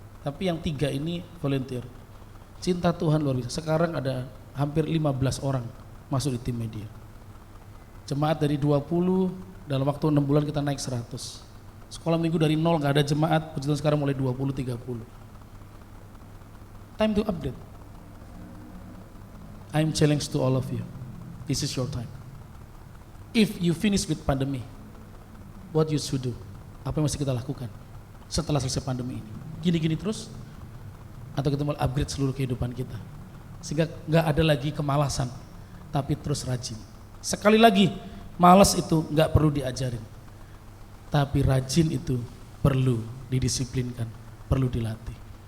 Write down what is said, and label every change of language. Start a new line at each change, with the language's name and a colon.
Indonesian: Tapi yang 3 ini volunteer. Cinta Tuhan luar biasa. Sekarang ada hampir 15 orang masuk di tim media. Jemaat dari 20, dalam waktu 6 bulan kita naik 100. Sekolah minggu dari 0 gak ada jemaat, puji Tuhan sekarang mulai 20-30.
English: Time to upgrade. I'm challenged to all of you. This is your time. If you finish with pandemic, what you should do?
Indonesian: Apa yang mesti kita lakukan setelah selesai pandemi ini? Gini-gini terus? Atau kita mau upgrade seluruh kehidupan kita? Sehingga gak ada lagi kemalasan, tapi terus rajin. Sekali lagi, malas itu gak perlu diajarin, tapi rajin itu perlu didisiplinkan, perlu dilatih.